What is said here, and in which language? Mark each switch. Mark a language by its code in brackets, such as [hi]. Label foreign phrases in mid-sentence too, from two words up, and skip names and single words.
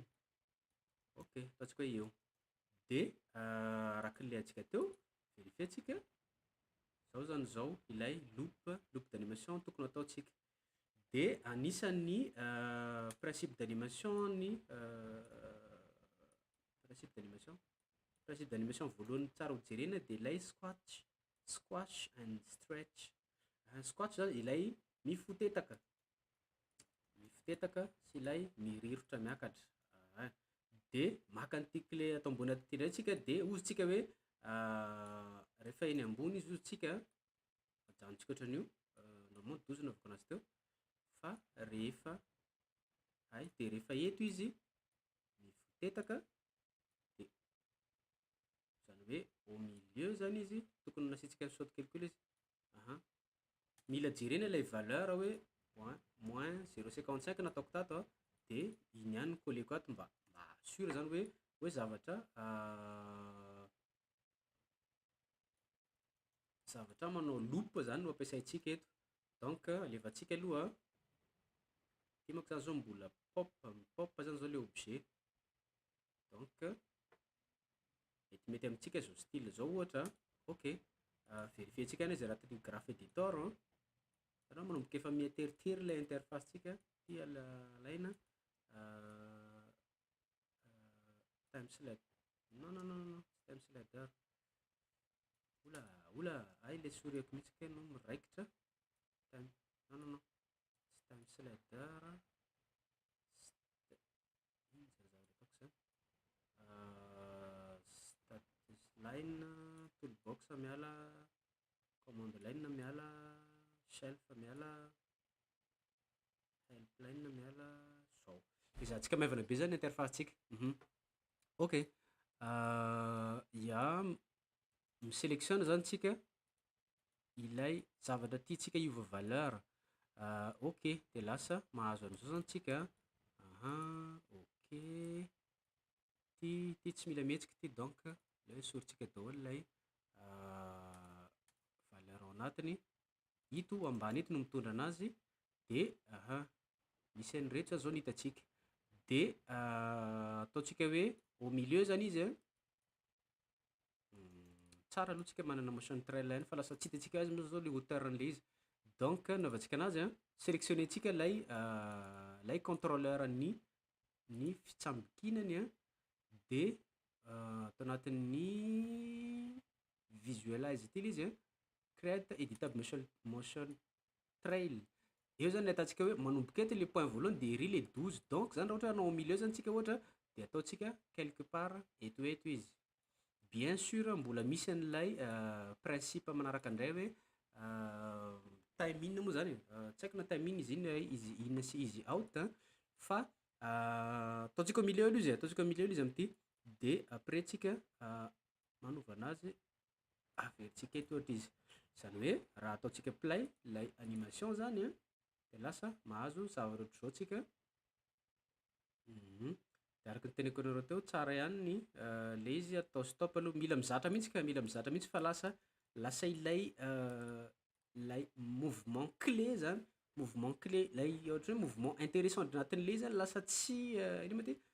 [mg] Ok, ataontsika hoe eo, de araka le antsika teo verifientsika zao zany zao ilay [fr] loupe d'animation [mg] tokony ataontsika, de anisan'ny [fr] principe d'animation [mg] ny [fr] principe d'animation [mg] voalohany tsara ho jerena de ilay [en] squash and stretch. [mg] Squash zany ilay mifotetaka sy ilay mirirotra miakatra, de maka an'ity clé atao ambony aty ndray tsika de ozintsika hoe rehefa eny ambony izy ozintsika ajanontsika ohatran'io normalement 12 naovako anazy teo, fa rehefa de rehefa eto izy mifotetaka de zany hoe [fr] au milieu [mg] zany izy tokony nasiantsika [fr] saute calcul [mg] izy, mila jerena ilay valeur hoe moins 0,55 nataoko tato de iny ihany koleko ato mba sûr zany hoe zavatra manao loupe zany no ampiasaintsika eto. Donc alevantsika aloha ty manko zany zao mbola pop zany zao [fr] le objet, [mg] donc mety amintsika zao style zao ohatra. Ok, verifientsika any izy agnatin'ny [en] graphe editor [mg] anao manomboka efa miheteritery lay interface tsika ty alaina [en] time slider [mg] non [en] time slider [mg] oula ay le souris-ko mihitsy ke no miraikitra time non tsy [en] time slider [mg] ino zany zavatra ataoko zany [en] status line toolbox [mg] miala [en] commande line [mg] miala shelf miala [en] help line [mg] miala zao izantsika maivana be zany interface tsika. Ok, ya misélectionne zany tsika ilay zavatra tiantsika hiova valeur, ok de lasa mahazo an'izao zany tsika. Ok, ty tsy mila mihetsika ty, donc le sorintsika daholo lay valeur ao anatiny, ito ambany ito no mitondra anazy, de misy an'ireto zao no hitantsika, de ataontsika hoe [fr] au milieu [mg] zany izy tsara aloha tsika manana [en] motion trail [mg] fa lasa tsy hitantsika azy moa zao le hauteur an'le izy, donc naovantsika anazy sélectionnentsika lay contrôleur ny fitsambikinany de atao anatin'ny visualize ty izy create [en] editable motion trail, [mg] eo zany atantsika hoe manomboka eto le point voalohany de ery le 12, donc zany raha ohatra anao [fr] au milieu [mg] zany tsika ohatra de ataontsika [fr] quelque part [mg] eto izy, [fr] bien sûr [mg] mbola misy an'ilay principe manaraka indray hoe [en] time in [mg] moa zany tsy haiko na [en] time in [mg] izy in sy izy out, fa ataontsika [fr] au milieu [mg] aloha izy amin'ity, de après tsika manova anazy averintsika eto ohatra izy, zany hoe raha ataontsika play lay animation zany de lasa mahazo zavatra ohatr'izao tsika. De araka ny teneniko anareo teo tsara ihany ny le izy atao stop aloha, mila mizatra mihitsy fa lasa ilay [fr] mouvement clé [mg] zany, [fr] mouvement clé [mg] lay ohatra hoe [fr] mouvement intéressant [mg] anatin'le zany lasa tsy ino ma ty